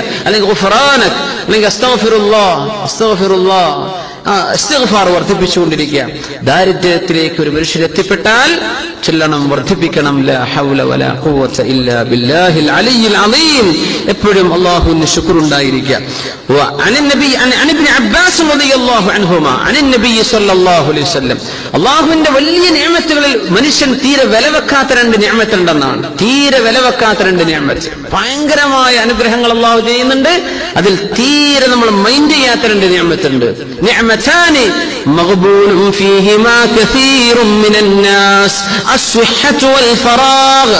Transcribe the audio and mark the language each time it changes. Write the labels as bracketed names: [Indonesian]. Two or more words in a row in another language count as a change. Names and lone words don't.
[Malayalam] അല്ലെങ്കിൽ ഗുഫ്റാനക്, അല്ലെങ്കിൽ അസ്തഗ്ഫിറുല്ലാഹ് ഇസ്തിഗ്ഫാർ വർദ്ധിപ്പിച്ചുകൊണ്ടിരിക്കുക. ദാരിദ്ര്യത്തിലേക്ക് ഒരു മനുഷ്യൻ എത്തിപ്പെട്ടാൽ ചൊല്ലണം, വർദ്ധിപ്പിക്കണം [Arabic] لا حول ولا قوة إلا بالله العلي العظيم. [Malayalam] എപ്പോഴും അല്ലാഹുവിന് ശുക്ർ ഉണ്ടായിരിക്കുക. [Arabic] عن ابن عباس رضي الله عنهما عن النبي صلى الله عليه وسلم. [Malayalam] അല്ലാഹുവിന്റെ വലിയ നിഅമത്തുകളിൽ മനുഷ്യൻ തീരെ വിലവെക്കാത്ത 2 നിഅമത്തുണ്ടെന്നാണ്. തീരെ വിലവെക്കാത്ത 2 നിഅമത്ത്, ഭയങ്കരമായ അനുഗ്രഹങ്ങൾ അല്ലാഹു ചെയ്യുന്നുണ്ട്. അതിൽ തീരെ നമ്മൾ മൈൻഡ് ചെയ്യാത്ത 2 നിഅമത്തുണ്ട്. [Arabic] نعمتان مغبون فيهما كثير من الناس الصحة والفراغ.